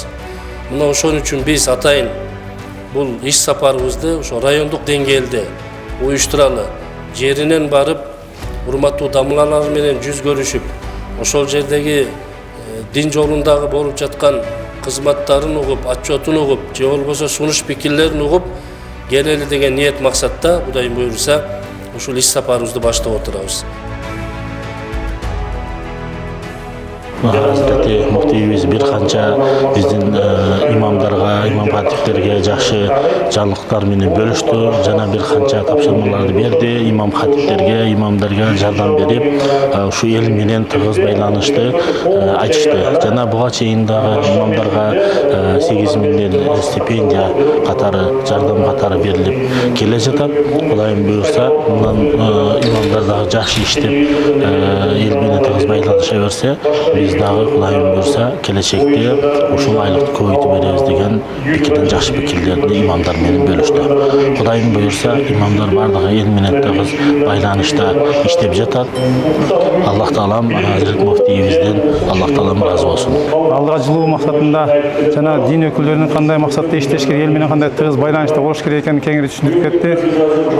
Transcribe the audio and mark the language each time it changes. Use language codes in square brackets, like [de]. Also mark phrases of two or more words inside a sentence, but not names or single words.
[ky] Мына ошон үчүн биз атайын бул иш сапарыбызды ошо райондук деңгээлде уюштуралы, жеринен барып, урматтуу дамлалар менен жүз көрүшүп, ошол жердеги дин жолундагы болуп жаткан кызматтарын угуп, отчетун угуп, же болбосо сунуш пикирлерин угуп келели деген ниет максатта Кудайым буйрса ушул иш сапарыбызды баштап отурабыз. Хазрети Муфтийимиз бир канча биздин имамларга, имам хатиплерге жақшы жаңылыктар менен бөлүштү. Жана бир канча тапшырмаларды берди. Имам hatiplerge, имамдарга жардам берип, ушу эл менен тыгыз байланышты айтышты. Жана буга чейин дагы имамдарга 8 миңден стипендия катары, жардам катары берилип келе жатат. Кудайым буйрса, мындан имамдар дагы жакшы иштеп, эл менен тыгыз байланыша берсе, биз дагы Кудайым буйурса келечекте ушул айлыкты көбөйтүп беребиз деген пикирден жакшы пикирлерди имамдар менен бөлүштү. Кудайым буйрса имамдар бардыгы эл менен тыгыз байланышта иштеп жатат. Аллах таалам Хазрети Муфтийибизден Аллах таалам ыраазы болсун. Алга жылуу максатында жана дин өкүлдөрүнүн кандай максатта иштеш керек, эл менен кандай тыгыз байланышта болуш керек экенин кеңири түшүндүрүп кетти.